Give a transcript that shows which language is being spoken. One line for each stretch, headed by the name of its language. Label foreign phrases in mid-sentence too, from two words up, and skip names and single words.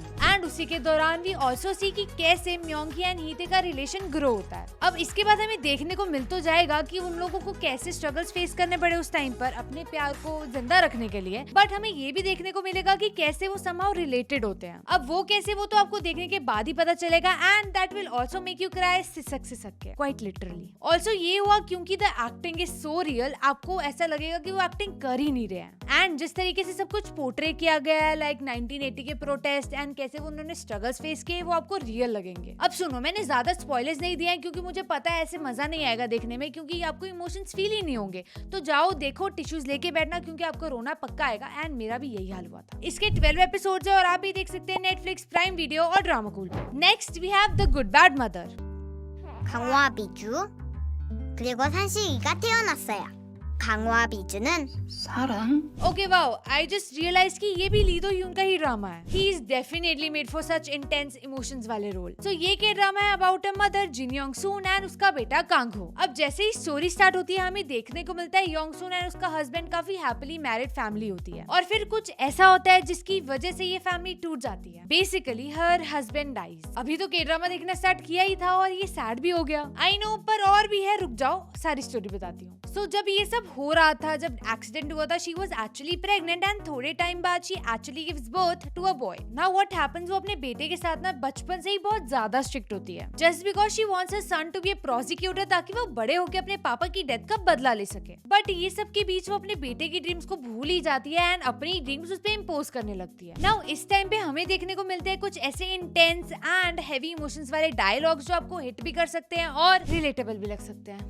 Hindi: एंड उसी के दौरान
English: we also see
Hindi: कि कैसे म्योंगी एंड हीते का रिलेशन ग्रो होता है। अब इसके बाद हमें देखने को मिल तो जाएगा कि उन लोगों को कैसे
English: struggles face
Hindi: करने पड़े उस टाइम पर अपने प्यार को जिंदा रखने के लिए, बट हमें ये भी देखने को मिलेगा कि कैसे वो
English: somehow related
Hindi: होते हैं। अब वो कैसे, वो तो आपको देखने के बाद ही पता चलेगा।
English: And that will also make you cry
Hindi: सिसक के
English: quite literally.
Hindi: ऑल्सो ये हुआ क्योंकि
English: the acting is so real,
Hindi: आपको ऐसा लगेगा कि वो एक्टिंग कर ही नहीं रहे हैं। एंड जिस तरीके से सब कुछ पोर्ट्रे किया गया है लाइक 1980 के प्रोटेस्ट एंड कैसे वो उन्होंने
English: struggles face
Hindi: किए वो आपको रियल लगेंगे। अब सुनो, मैंने ज्यादा स्पॉयलर्स नहीं दिए हैं क्योंकि मुझे पता है ऐसे मजा नहीं आएगा देखने में, क्योंकि आपको
English: emotions feel
Hindi: ही नहीं होंगे। तो जाओ देखो, टिश्यूज लेके बैठना क्योंकि आपको रोना पक्का आएगा। एंड मेरा भी यही हाल हुआ था। इसके 12 एपिसोड्स है और आप भी देख सकते हैं नेटफ्लिक्स, प्राइम वीडियो और ड्रामाकूल पे।
English: Next we have The Good Bad Mother.
Korean: 강화비주 그리고 산식이가 태어났어요. 강화비주는 사랑.
English: Okay wow, I just realize
Hindi: कि ये भी लीदो यून का ही ड्रामा है।
English: He is definitely made for such intense emotions वाले रोल।
Hindi: सो ये के ड्रामा है
English: about a mother
Hindi: जिन योंग सून एंड उसका बेटा कांगहो। अब जैसे ही स्टोरी स्टार्ट होती है हमें देखने को मिलता है योंग सून एंड उसका हस्बैंड काफी
English: happily married family
Hindi: होती है, और फिर कुछ ऐसा होता है जिसकी वजह से ये फैमिली टूट जाती है।
English: Basically her husband dies.
Hindi: अभी तो के ड्रामा देखना स्टार्ट किया ही था और ये सैड भी हो गया,
English: I know,
Hindi: पर और भी है, रुक जाओ सारी स्टोरी बताती हूँ। सो जब ये सब हो रहा था, जब एक्सीडेंट हुआ था,
English: she was actually pregnant and
Hindi: थोड़े टाइम बाद
English: she actually gives birth to a boy. Now what happens,
Hindi: वो अपने बेटे के साथ ना बचपन से ही बहुत ज्यादा स्ट्रिक्ट होती है,
English: just because she wants her son to be a prosecutor
Hindi: ताकि वो बड़े होकर अपने पापा की डेथ का बदला ले सके। बट ये सब के बीच वो अपने बेटे की ड्रीम्स को भूल ही जाती है एंड अपनी ड्रीम्स उस पे इम्पोज करने लगती है। नाउ इस टाइम पे हमें देखने को मिलते हैं कुछ ऐसे
English: intense and heavy emotions
Hindi: वाले डायलॉग्स जो आपको हिट भी कर सकते हैं और रिलेटेबल भी लग सकते हैं।